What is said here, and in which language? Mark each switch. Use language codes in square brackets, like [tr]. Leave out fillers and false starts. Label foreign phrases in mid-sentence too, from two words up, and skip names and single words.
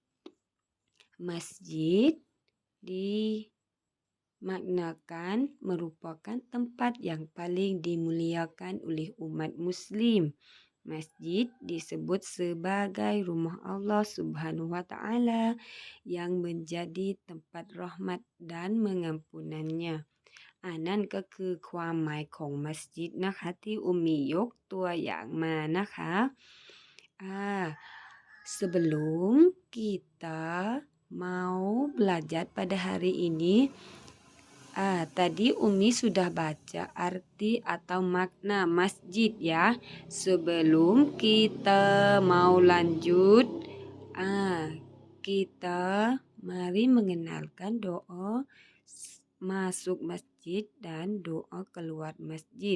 [ms] Masjid dimaknakan merupakan tempat yang paling dimuliakan oleh umat Muslim. Masjid disebut sebagai rumah Allah [ar] سبحانه وتعالى [ms] yang menjadi tempat rahmat dan mengampunannya. [th] นั่นก็คือความหมายของมัสยิดนะคะที่อุมมียกตัวอย่างมานะคะ [ms] sebelum kita mau belajar pada hari ini tadi Umi sudah baca arti atau makna masjid ya. Sebelum kita mau lanjut, kita mari mengenalkan doa masuk masjid dan doa keluar masjid.